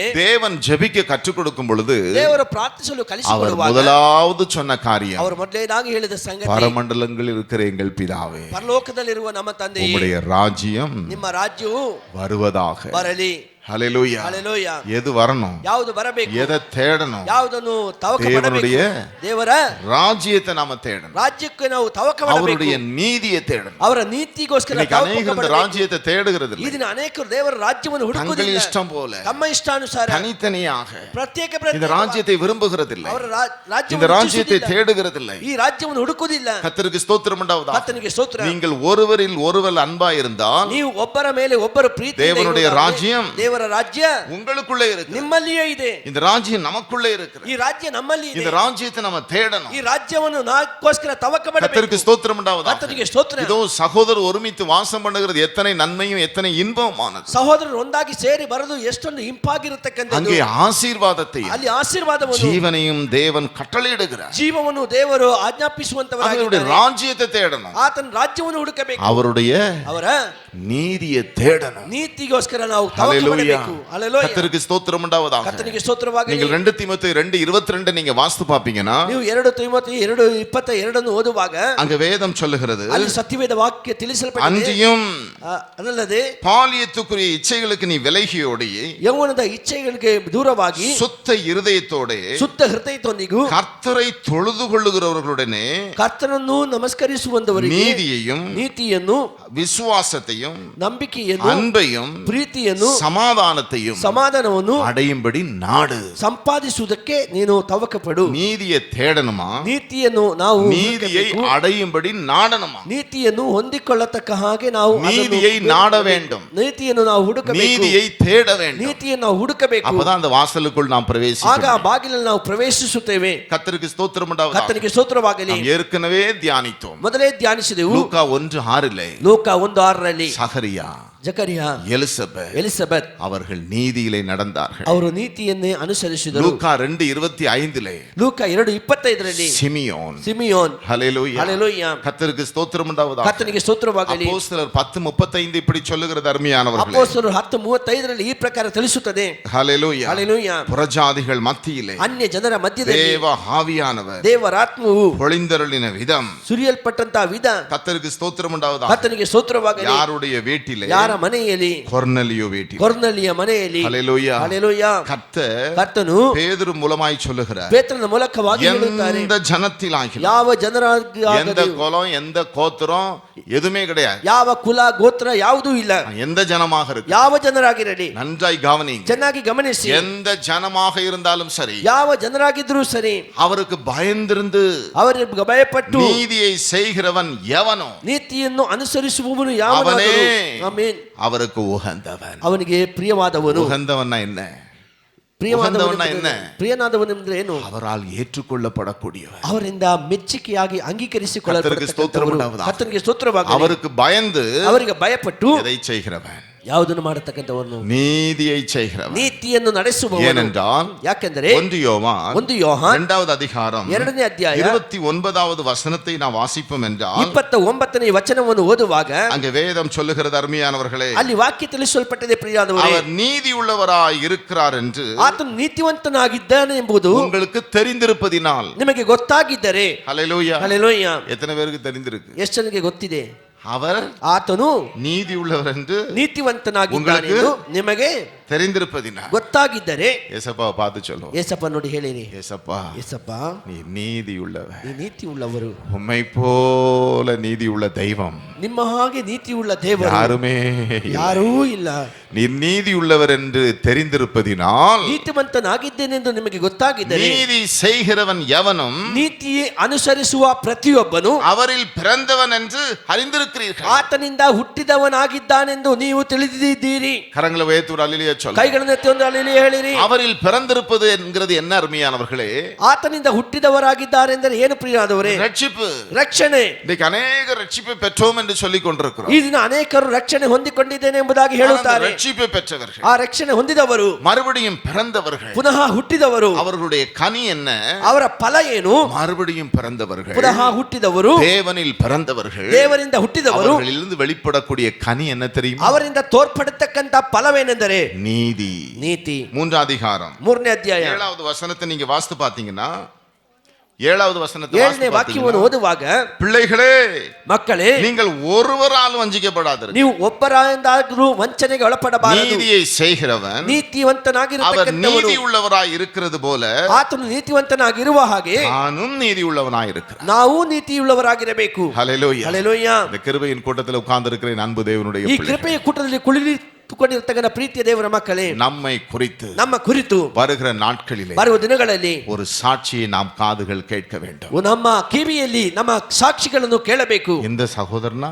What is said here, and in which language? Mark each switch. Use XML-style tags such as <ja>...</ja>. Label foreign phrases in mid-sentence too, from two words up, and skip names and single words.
<ta>தேவன் ஜெபிக்க கற்றுக் கொடுக்கும் பொழுது</ta> <kn>ದೇವರು ಪ್ರಾರ್ಥಿಸಲು ಕಲಿಸಿಕೊಡುವಾಗ</kn> <ta>முதலாவது சொன்ன காரியம்,</ta> <kn>ಅವರು ಮೊದಲನೇದಾಗಿ ಹೇಳಿದ ಸಂಗತಿ,</kn> <ta>பரமண்டலங்களில் இருக்கிற எங்கள் பிதாவே,</ta> <kn>ಪರಲೋಕದಲ್ಲಿರುವ ನಮ್ಮ ತಂದೆಯೇ,</kn> <ta>உம்முடைய ராஜ்யம்</ta> <kn>ನಿಮ್ಮ ರಾಜ್ಯವು</kn> <ta>வருவதாக.</ta> <kn>ಬರಲಿ.</kn> <ta>ஹalleluya.</ta> <kn>ஹalleluya.</kn> <ta>எது வரணும்?</ta> <kn>ಯಾವುದು ಬರಬೇಕು?</kn> <ta>எதை தேடணும்?</ta> <kn>ಯಾವುದನ್ನು ತವಕ ಮಾಡಬೇಕು? ದೇವರ</kn> <ta>ராஜ்யத்தை நாம தேடணும்.</ta> <kn>ರಾಜ್ಯಕ್ಕೆ ನಾವು ತವಕ ಮಾಡಬೇಕು.</kn> <ta>அவருடைய நீதியை தேடணும்.</ta> <kn>ಅವರ ನೀತಿಗೋಸ್ಕರ ತವಕ ಮಾಡಬೇಕು.</kn> <ta>ராஜ்யத்தை தேடுகிறது இல்லை.</ta> <kn>ಈ ದಿನ ಅನೇಕರು ದೇವರ ರಾಜ್ಯವನ್ನು ಹುಡುಕುವುದಿಲ್ಲ.</kn> <ta>தங்கள் இஷ்டம் போல,</ta> <kn>ತಮ್ಮ ಇಷ್ಟಾನುಸಾರ,</kn> <ta>தனித்தனியாக</ta> <kn>ಪ್ರತ್ಯೇಕ</kn> <ta>இந்த ராஜ்யத்தை விரும்புகிறதில்லை.</ta> <kn>ಅವರ ರಾಜ್ಯವನ್ನು</kn> <ta>இந்த ராஜ்யத்தை தேடுகிறதில்லை.</ta> <kn>ಈ ರಾಜ್ಯವನ್ನು ಹುಡುಕುವುದಿಲ್ಲ.</kn> <ta>கர்த்தருக்கு ஸ்தோத்திரம் உண்டாவதாக.</ta> <kn>ಕರ್ತನಿಗೆ ಸ್ತೋತ್ರ.</kn> <ta>நீங்கள் ஒருவரில் ஒருவர் அன்பாய் இருந்தால்,</ta> <kn>ನೀವು ಒಬ್ಬರ ಮೇಲೆ ಒಬ್ಬರು ಪ್ರೀತಿಯಿಂದ</kn> <ta>தேவனுடைய ராஜ்யம்</ta> <kn>ದೇವರ ರಾಜ್ಯ</kn> <ta>உங்களுக்குள்ளே இருக்கு.</ta> <kn>ನಿಮ್ಮಲ್ಲಿಯೇ ಇದೆ.</kn> <ta>இந்த ராஜ்யம் நமக்குள்ளே இருக்கு.</ta> <kn>ಈ ರಾಜ್ಯ ನಮ್ಮಲ್ಲಿ ಇದೆ.</kn> <ta>இந்த ರಾಜ್ಯத்தை நம்ம தேடணும்.</ta> <kn>ಈ ರಾಜ್ಯವನ್ನು ನಾಕೋಸ್ಕರ ತವಕ ಮಾಡಬೇಕು.</kn> <ta>கர்த்தருக்கு ஸ்தோத்திரம் உண்டாவதாக.</ta> <kn>ಕರ್ತನಿಗೆ ಸ್ತೋತ್ರ.</kn> <ta>இதோ சகோதரர் ஒருமித்து வாசம் பண்ணுகிறது எத்தனை நன்மையும் எத்தனை இன்பமானது.</ta> <kn>ಸಹೋದರರು ಒಂದಾಗಿ ಸೇರಿ ಬರೋದು ಎಷ್ಟೊಂದು ಇಂಪಾಗಿರತಕ್ಕಂಥದ್ದು.</kn> <ta>அங்கே ஆசீர்வாதத்தையும்</ta> <kn>ಅಲ್ಲಿ ಆಶೀರ್ವಾದವನ್ನು,</kn> <ta>ஜீவனையும் தேவன் கட்டளையிடுகிறார்.</ta> <kn>ಜೀವವನ್ನು ದೇವರು ಆಜ್ಞಾಪಿಸುವಂತವರಾಗಿದ್ದಾರೆ.</kn> <ta>அவருடைய ராஜ்யத்தை தேடணும்.</ta> <kn>ಆತನ ರಾಜ್ಯವನ್ನು ಹುಡುಕಬೇಕು.</kn> <ta>அவருடைய</ta> <kn>ಅವರ</kn> <ta>நீதியை தேடணும்.</ta> <kn>ನೀತಿಗೋಸ್ಕರ ನಾವು ತವಕ ಮಾಡಬೇಕು. ಹalleluya.</kn> <ta>கர்த்தருக்கு ஸ்தோத்திரம் உண்டாவதாக.</ta> <kn>ಕರ್ತನಿಗೆ ಸ್ತೋತ್ರವಾಗಲಿ.</kn> <ta>நீங்கள் 2 தீமோத்தேயு 2:22 நீங்க வாஸ்து பாப்பீங்கன்னா,</ta> <kn>ನೀವು 2 தீமோத்தேயு 2:22 ಓದುವಾಗ</kn> <ta>அங்க வேதம் சொல்லுகிறது,</ta> <kn>ಅಲ್ಲಿ ಸತ್ಯವೇದ ವಾಕ್ಯ ತಿಳಿಸಲ್ಪಟ್ಟಿದೆ.</kn> <ta>அன்றியும்</ta> <kn>ಅದಲ್ಲದೆ</kn> <ta>பாலியத்துக்குரிய இச்சைகளுக்கு நீ விலகியோடி,</ta> <kn>ಯೌವನದ ಇಚ್ಛೆಗಳಿಗೆ ದೂರವಾಗಿ,</kn> <ta>சுத்த இருதயத்தோடே</ta> <kn>ಶುದ್ಧ ಹೃದಯದೊಂದಿಗೂ</kn> <ta>கர்த்தரை தொழுது கொள்ளுகிறவர்களுடனே</ta> <kn>ಕರ್ತನನ್ನು ನಮಸ್ಕರಿಸುವಂತವರಿಗೆ</kn> <ta>நீதியையும்</ta> <kn>ನೀತಿಯನ್ನು,</kn> <ta>விசுவாசத்தையும்</ta> <kn>ನಂಬಿಕೆಯನ್ನು,</kn> <ta>அன்பையும்</ta> <kn>ಪ್ರೀತಿಯನ್ನು,</kn> <ta>சமாதானத்தையும் ಸಮಾಧಾನವನ್ನು அடையும்படி நாடு.</ta> <kn>ಸಂಪಾದಿಸುವುದಕ್ಕೆ ನೀನು ತವಕಪಡು.</kn> <ta>ನೀತಿயை தேடணுமா,</ta> <kn>ನೀತಿಯನ್ನು ನಾವು</kn> <ta>நீதியை அடையும்படி நாடணுமா,</ta> <kn>ನೀತಿಯನ್ನು ಹೊಂದಿಕೊಳ್ಳತಕ್ಕ ಹಾಗೆ ನಾವು</kn> <ta>நீதியை நாட வேண்டும்,</ta> <kn>ನೀತಿಯನ್ನು ನಾವು ಹುಡುಕಬೇಕು,</kn> <ta>நீதியை தேட வேண்டும்.</ta> <kn>ನೀತಿಯನ್ನು ನಾವು ಹುಡುಕಬೇಕು.</kn> <ta>அப்பதான் அந்த வாசலுக்குள் நாம்</ta> <kn>ಆಗ</kn> <ta>பிரவேசிக்கிறோம்.</ta> <kn>ಆ ಬಾಗಿಲಲ್ಲಿ ನಾವು ಪ್ರವೇಶಿಸುತ್ತೇವೆ.</kn> <ta>கர்த்தருக்கு ஸ்தோத்திரம் உண்டாவதாக.</ta> <kn>ಕರ್ತನಿಗೆ ಸ್ತೋತ್ರವಾಗಲಿ.</kn> <ta>நாம் ஏற்கனவே தியானித்தோம்.</ta> <kn>ಮೊದಲೇ ಧ್ಯಾನಿಸಿದೆವು.</kn> <ta>லூக்கா 1:6</ta> <kn>ಲೋಕ 1:6</kn> <ta>சகரியா,</ta> <kn>ಜಕರಿಯ,</kn> <ta>எலிசபெத் அவர்கள் நீதியிலே நடந்தார்கள்.</ta> <kn>ಅವರು ನೀತಿಯನ್ನೇ ಅನುಸರಿಸಿದರು.</kn> <ta>லூக்கா 2:25</ta> <kn>ಲೂಕ 2:25 ಸಿಮಿಯೋನ್.</kn> <ta>ஹல்லேலூயா,</ta> <kn>ஹல்லேலூயா.</kn> <ta>கர்த்தருக்கு ஸ்தோத்திரம் உண்டாவதாக.</ta> <kn>ಕರ್ತನಿಗೆ ಸ್ತೋತ್ರವಾಗಲಿ.</kn> <ta>அப்போஸ்தலர் 10:35 இப்படி சொல்லுகிறது அருமையானவர்களே.</ta> <kn>ಅಪೊಸ್ತಲರು 10:35 ಈ ಪ್ರಕಾರ ತಿಳಿಸುತ್ತದೆ.</kn> <ta>ஹல்லேலூயா,</ta> <kn>ஹல்லேலೂயா.</kn> <ta>புறஜாதிகள் மத்தியிலே</ta> <kn>ಅನ್ಯ ಜನರ ಮಧ್ಯದಲ್ಲಿ</kn> <ta>தேவ ஆவியானவர்</ta> <kn>ದೇವರಾತ್ಮವು</kn> <ta>பொழிந்தருளின விதம்,</ta> <kn>ಸುರಿಯಲ್ಪಟ್ಟಂತ ವಿಧ</kn> <ta>கர்த்தருக்கு ஸ்தோத்திரம் உண்டாவதாக.</ta> <kn>ಕರ್ತನಿಗೆ ಸ್ತೋತ್ರವಾಗಲಿ.</kn> <ta>யாருடைய வீட்டிலே?</ta> <kn>ಯಾರ ಮನೆಯಲ್ಲಿ?</kn> <ta>கொர்நேலியோ வீட்டில்.</ta> <kn>ಕೊರ್ನೆಲಿಯ ಮನೆಯಲ್ಲಿ.</kn> <ta>ஹல்லேலூயா,</ta> <kn>ஹல்லேலೂயா. ಕರ್ತನು</kn> <ta>பேதுரு மூலமாய் சொல்லுகிறார்,</ta> <kn>ಪೇತ್ರನ ಮೂಲಕವಾಗಿ ಹೇಳುತ್ತಾರೆ,</kn> <ta>எந்த ஜனத்திலாகிலும்,</ta> <kn>ಯಾವ ಜನರಾಗಿ</kn> <ta>எந்த குலம், எந்த கோத்திரம் எதுவுமே கிடையாது,</ta> <kn>ಯಾವ ಕುಲ ಗೋತ್ರ ಯಾವುದೂ ಇಲ್ಲ,</kn> <ta>எந்த ஜனமாக இருக்கு,</ta> <kn>ಯಾವ ಜನರಾಗಿರಲಿ,</kn> <ta>நன்றாய் கவனிங்க,</ta> <kn>ಚೆನ್ನಾಗಿ ಗಮನಿಸಿ,</kn> <ta>எந்த ஜனமாக இருந்தாலும் சரி,</ta> <kn>ಯಾವ ಜನರಾಗಿದ್ರೂ ಸರಿ,</kn> <ta>அவருக்கு பயந்திருந்து</ta> <kn>ಅವರಿಗೆ ಭಯಪಟ್ಟು</kn> <ta>நீதியை செய்கிறவன் எவனோ,</ta> <kn>ನೀತಿಯನ್ನು ಅನುಸರಿಸುವವನು ಯಾವನಾದರೂ ಆಮೆನ್,</kn> <ta>அவருக்கு உகந்தவன்.</ta> <kn>ಅವನಿಗೆ ಪ್ರಿಯವಾದವನು.</kn> <ta>உகந்தவன்னா என்ன?</ta> <kn>ಪ್ರಿಯವಾದವನು என்ன? ಪ್ರಿಯನಾದವನು ಅಂದ್ರೆ ಏನು?</kn> <ta>அவரால் ஏற்றுக்கொள்ளப்படக்கூடியவன்,</ta> <kn>ಅವರಿಂದ ಮೆಚ್ಚುಗೆಯಾಗಿ ಅಂಗೀಕರಿಸಿಕೊಳ್ಳಲ್ಪಡುವವನು. ಕರ್ತನಿಗೆ ಸ್ತೋತ್ರವಾಗಲಿ.</kn> <ta>அவருக்கு பயந்து</ta> <kn>ಅವರಿಗೆ ಭಯಪಟ್ಟು</kn> <ta>எதை செய்கிறவன்?</ta> <kn>ಯಾವುದನ್ನು ಮಾಡತಕ್ಕಂತವನು?</kn> <ta>நீதியை செய்கிறவன்.</ta> <kn>ನೀತಿಯನ್ನು ನಡೆಸುವವನು.</kn> <ta>ஏனென்றால்</ta> <kn>ಯಾಕೆಂದರೆ</kn> <ta>1 யோவான்</ta> <kn>2ನೇ</kn> <ta>அதிகாரம்</ta> <kn>2ನೇ ಅಧ್ಯಾಯ</kn> <ta>29வது வசனத்தை நாம் வாசிப்போம் என்றால்</ta> <kn>29ನೇ ವಚನವನ್ನು ಓದುವಾಗ</kn> <ta>அங்கே வேதம் சொல்லுகிறது அருமையானவர்களே,</ta> <kn>ಅಲ್ಲಿ ವಾಕ್ಯ ತಿಳಿಸಲ್ಪಟ್ಟಿದೆ ಪ್ರಿಯರಾದವರೇ,</kn> <ta>அவர் நீதி உள்ளவராய் இருக்கிறார் என்று</ta> <kn>ಆತನು ನೀತಿವಂತನಾಗಿದ್ದಾನೆ ಎಂಬುದು</kn> <ta>உங்களுக்கு தெரிந்திருப்பதினால்.</ta> <kn>ನಿಮಗೆ ಗೊತ್ತಾಗಿದ್ದರೆ,</kn> <ta>ஹல்லேலூயா,</ta> <kn>ஹல்லேலೂயா,</kn> <ta>எத்தனை பேருக்கு தெரிந்திருக்கு?</ta> <kn>ಎಷ್ಟು ಜನಕ್ಕೆ ಗೊತ್ತಿದೆ?</kn> <ta>அவர்</ta> <kn>ಆತನು</kn> <ta>நீதி உள்ளவர் என்று</ta> <kn>ನೀತಿವಂತನಾಗಿದ್ದಾನೆ ಎಂದು ನಿಮಗೆ</kn> <ta>தெரிந்திருப்பதினால்</ta> <kn>ಗೊತ್ತಾಗಿದ್ದರೆ</kn> <ta>ஏசப்பாவை பார்த்து சொல்லுவோம்,</ta> <kn>ಏಸಪ್ಪ ನೋಡಿ ಹೇಳಿರಿ,</kn> <ta>ஏசப்பா</ta> <kn>ಏಸಪ್ಪ</kn> <ta>நீ நீதி உள்ளவர்,</ta> <kn>ನೀ ನೀತಿ ಉಳ್ಳವರು,</kn> <ta>உம்மை போல நீதி உள்ள தெய்வம்</ta> <kn>ನಿಮ್ಮ ಹಾಗೆ ನೀತಿ ಉಳ್ಳ ದೇವರು</kn> <ta>யாருமே</ta> <kn>ಯಾರೂ ಇಲ್ಲ.</kn> <ta>நீ நீதி உள்ளவர் என்று தெரிந்திருப்பதினால்,</ta> <kn>ನೀತಿವಂತನಾಗಿದ್ದೇನೆಂದು ನಿಮಗೆ ಗೊತ್ತಾಗಿದ್ದರೆ,</kn> <ta>நீதி செய்கிறவன் எவனும்</ta> <kn>ನೀತಿಯೇ ಅನುಸರಿಸುವ ಪ್ರತಿಯೊಬ್ಬನು</kn> <ta>அவரில் பிறந்தவன் என்று அறிந்திருக்கிறீர்கள்.</ta> <kn>ಆತನಿಂದ ಹುಟ್ಟಿದವನಾಗಿದ್ದಾನೆಂದು ನೀವು ತಿಳಿದಿದ್ದೀರಿ.</kn> <ta>கரங்களை உயர்த்தி ஒரு அல்லேலூயா சொல்லுங்க.</ta> <kn>ಕೈಗಳನ್ನು ಎತ್ತಿ ಒಂದು அல்லேಲೂಯಾ ಹೇಳಿರಿ.</kn> <ta>அவரில் பிறந்திருப்பது என்கிறது என்ன அருமையானவர்களே?</ta> <kn>ಆತನಿಂದ ಹುಟ್ಟಿದವರಾಗಿದ್ದಾರೆ ಎಂದರೆ ಏನು ಪ್ರಿಯರಾದವರೇ?</kn> <ta>ரட்சிப்பு,</ta> <kn>ರಕ್ಷಣೆ.</kn> <ta>இன்னைக்கு அநேக ரட்சிப்பை பெற்றோம் என்று சொல்லிக் கொண்டிருக்கிறோம்.</ta> <kn>ಈ ದಿನ ಅನೇಕರು ರಕ್ಷಣೆ ಹೊಂದಿಕೊಂಡಿದ್ದೇನೆ ಎಂಬುದಾಗಿ ಹೇಳುತ್ತಾರೆ.</kn> <ta>ரட்சிப்பை பெற்றவர்கள்,</ta> <kn>ಆ ರಕ್ಷಣೆ ಹೊಂದಿದವರು,</kn> <ta>மறுபடியும் பிறந்தவர்கள்,</ta> <kn>ಪುನಃ ಹುಟ್ಟಿದವರು,</kn> <ta>அவர்களுடைய கனி என்ன?</ta> <kn>ಅವರ ಫಲ ಏನು?</kn> <ta>மறுபடியும் பிறந்தவர்கள்,</ta> <kn>ಪುನಃ ಹುಟ್ಟಿದವರು,</kn> <ta>தேவனில் பிறந்தவர்கள்,</ta> <kn>ದೇವರಿಂದ ಹುಟ್ಟಿದವರು,</kn> <ta>அவர்களிலிருந்து வெளிப்படக்கூடிய கனி என்ன தெரியுமா?</ta> <kn>ಅವರಿಂದ ತೋರ್ಪಡತಕ್ಕಂತ ಫಲವೇನೆಂದರೆ</kn> <ta>நீதி.</ta> <kn>ನೀತಿ.</kn> <ta>3ம் அதிகாரம்</ta> <kn>3ನೇ ಅಧ್ಯಾಯ</kn> <ta>7வது வசனத்தை நீங்க வாசித்து பாத்தீங்கன்னா, 7வது வசனத்தை</ta> <kn>7ನೇ ವಾಕ್ಯವನ್ನು ಓದುವಾಗ,</kn> <ta>பிள்ளைகளே</ta> <kn>ಮಕ್ಕಳೇ,</kn> <ta>நீங்கள் ஒருவராலும் வஞ்சிக்கப்படாதீர்கள்,</ta> <kn>ನೀವು ಒಬ್ಬರಾದರೂ ವಂಚನೆಗೆ ಒಳಪಡಬಾರದು.</kn> <ta>நீதியை செய்கிறவன் அவர்</ta> <kn>ನೀತಿವಂತನಾಗಿರತಕ್ಕಂತವನು</kn> <ta>நீதி உள்ளவராய் இருக்கிறது போல</ta> <kn>ಆತನು ನೀತಿವಂತನಾಗಿರುವ ಹಾಗೆ</kn> <ta>நானும் நீதி உள்ளவனாய் இருக்கிறேன்.</ta> <kn>ನಾವು ನೀತಿಯುಳ್ಳವರಾಗಿರಬೇಕು.</kn> <ta>ஹல்லேலூயா.</ta> <kn>ಹಲ್ಲೆಲೂಯಾ.</kn> <ta>இந்த கிருபையின் கூட்டத்தில் உட்கார்ந்து இருக்கிற அன்பு தேவனுடைய</ta> <kn>ಈ</kn> <ta>பிள்ளைகளே,</ta> <kn>ಕೃಪೆಯ ಕೂಟದಲ್ಲಿ ಕುಳಿತುಕೊಂಡಿರತಕ್ಕಂತ ಪ್ರೀತಿಯ ದೇವರ ಮಕ್ಕಳೇ,</kn> <ta>நம்மை குறித்து</ta> <kn>ನಮ್ಮ ಕುರಿತು</kn> <ta>வருகிற நாட்களிலே</ta> <kn>ಬರುವ ದಿನಗಳಲ್ಲಿ</kn> <ta>ஒரு சாட்சியை நாம் காதுகள் கேட்க வேண்டும்.</ta> <kn>ನಮ್ಮ ಕಿವಿಯಲ್ಲಿ ನಮ್ಮ ಸಾಕ್ಷಿಗಳನ್ನು ಕೇಳಬೇಕು.</kn> <ta>இந்த சகோதரனா,</ta>